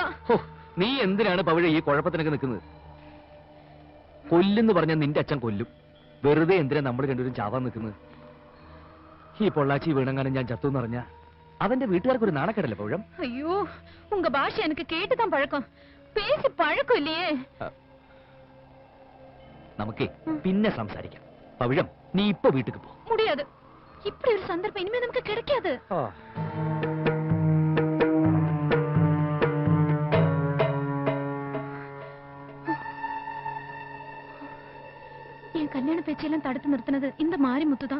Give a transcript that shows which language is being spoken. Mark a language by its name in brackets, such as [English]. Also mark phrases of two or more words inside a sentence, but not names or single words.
[Malayalam] നീ എന്തിനാണ് പവിഴ ഈ കുഴപ്പത്തിനൊക്കെ നിൽക്കുന്നത്? കൊല്ലെന്ന് പറഞ്ഞാൽ നിന്റെ അച്ഛൻ കൊല്ലും. വെറുതെ എന്തിനാ നമ്മൾ രണ്ടുപേരും ചാവാൻ നിൽക്കുന്നത്? ഈ പൊള്ളാച്ചി വീണങ്ങാനും ഞാൻ ചത്തു എന്ന് പറഞ്ഞാ അവന്റെ വീട്ടുകാർക്ക് ഒരു നാണക്കേടല്ലേ പവിഴം? [Tamil] ஐயோ உங்க பாஷை எனக்கு கேட்டுதான் பழக்கம். பேசி பழக்கம் இல்லையே. [Malayalam] നമുക്കേ പിന്നെ സംസാരിക്കാം. പവിഴം നീ ഇപ്പൊ വീട്ടിക്ക് പോ. [Tamil] முடியாது. இப்படி ஒரு சந்தர்ப்பம் இனிமே நமக்கு கிடைக்காது. என் கல்யாண பேச்செல்லாம் தடுத்து நிறுத்தினது இந்த மாரிமுத்து தான்.